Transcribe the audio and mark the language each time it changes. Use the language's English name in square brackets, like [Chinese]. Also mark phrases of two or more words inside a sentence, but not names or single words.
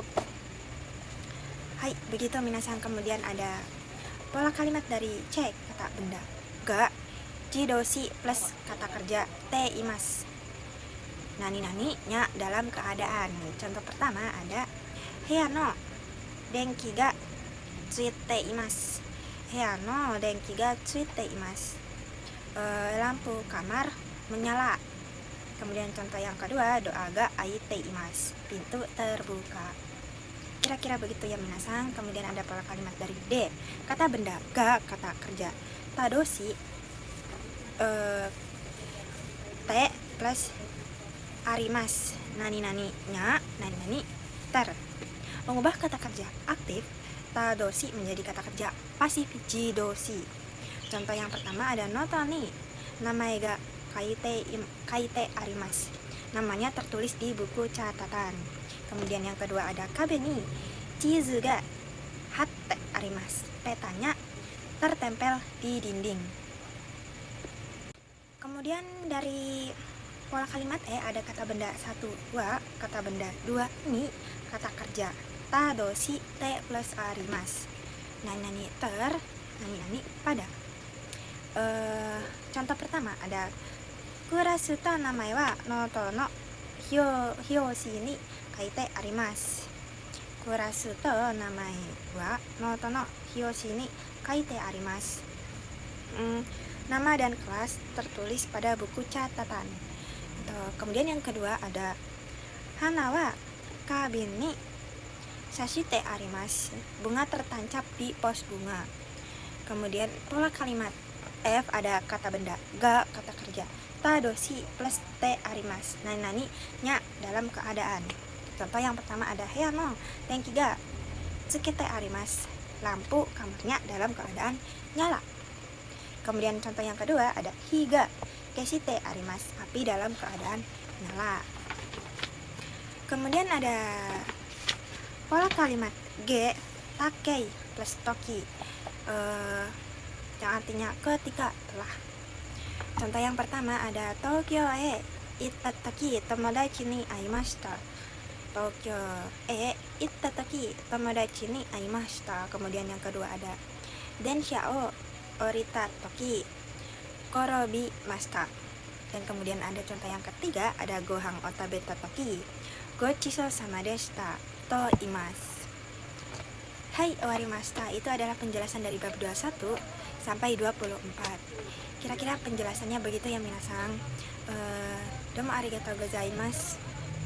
[Indonesian] Hai, begitu minasan. Kemudian ada pola kalimat dari C kata benda [Japanese] が自動詞 [Indonesian] plus kata kerja [Japanese] ています, [Indonesian] nani nya dalam keadaan. Contoh pertama ada [Japanese] 部屋の電気がついています. 部屋の電気がついています, [Indonesian] lampu kamar menyala. Kemudian contoh yang kedua [Japanese] ドアが開いています, [Indonesian] pintu terbuka. Kira-kira begitu ya minasan. Kemudian ada pola kalimat dari D kata benda ga kata kerja tadoshi, T plus arimasu, nani nya ter. Mengubah kata kerja aktif tadoshi menjadi kata kerja pasif jidoshi. Contoh yang pertama ada [Japanese] ノートに名前が書いてあります, [Indonesian] namanya tertulis di buku catatan. Kemudian yang kedua ada [Japanese] 壁に地図が貼ってあります, [Indonesian] petanya tertempel di dinding. Kemudian dari pola kalimat E ada kata benda 1 2, kata benda 2 ni, kata kerja [Japanese] 他動詞て [Indonesian] plus arimasu, nani ter, nani pada. Contoh pertama ada [Japanese] クラスと名前はノートの表紙に書いてあります. クラスと名前はノートの表紙に書いてあります. [Indonesian] Nama dan kelas tertulis pada buku catatan. Kemudian yang kedua ada [Japanese] 花は花瓶に挿してあります, [Indonesian] bunga tertancap di pos bunga. Kemudian pola kalimat F ada kata benda ga kata kerja tadoshi plus [Japanese] てあります, [Indonesian] nani nya dalam keadaan. Contoh yang pertama ada [Japanese] 部屋の電気がつきてあります, [Indonesian] lampu kamarnya dalam keadaan nyala. Kemudian contoh yang kedua ada [Japanese] 火が消してあります, [Indonesian] api dalam keadaan nyala. Kemudian ada pola kalimat G takei plus toki, yang artinya ketika telah. Contoh yang pertama ada [Japanese] 東京へ行った時友達に会いました. 東京へ行った時友達に会いました. [Indonesian] Kemudian yang kedua ada [Japanese] 電車を降りた時転びました. [Indonesian] Dan kemudian ada contoh yang ketiga ada [Japanese] ご飯を食べた時ごちそうさまでしたといます. はい、終わりました. [Indonesian] Itu adalah penjelasan dari bab 21 sampai 24. Kira-kira penjelasannya begitu ya minasan. [Japanese] どうもありがとうございます.